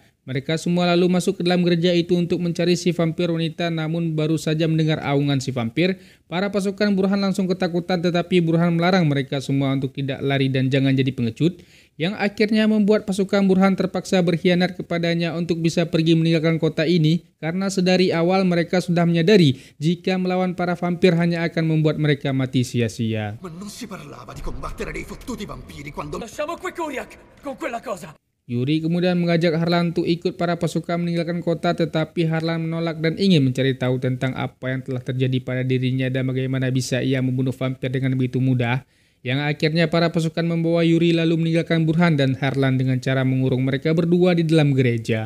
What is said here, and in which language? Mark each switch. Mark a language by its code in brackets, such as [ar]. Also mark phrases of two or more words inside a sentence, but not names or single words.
[id] Mereka semua lalu masuk ke dalam gereja itu untuk mencari si vampir wanita, namun baru saja mendengar aungan si vampir, para pasukan Burhan langsung ketakutan tetapi Burhan melarang mereka semua untuk tidak lari dan jangan jadi pengecut, yang akhirnya membuat pasukan Burhan terpaksa berkhianat kepadanya untuk bisa pergi meninggalkan kota ini, karena sedari awal mereka sudah menyadari jika melawan para vampir hanya akan membuat mereka mati sia-sia. [it] Ma non si parlava di combattere dei fottuti vampiri quando... Lasciamo qui Kuriak con quella cosa. [id] Yuri kemudian mengajak Harlan untuk ikut para pasukan meninggalkan kota, tetapi Harlan menolak dan ingin mencari tahu tentang apa yang telah terjadi pada dirinya dan bagaimana bisa ia membunuh vampir dengan begitu mudah. Yang akhirnya para pasukan membawa Yuri lalu meninggalkan Burhan dan Harlan dengan cara mengurung mereka berdua di dalam gereja.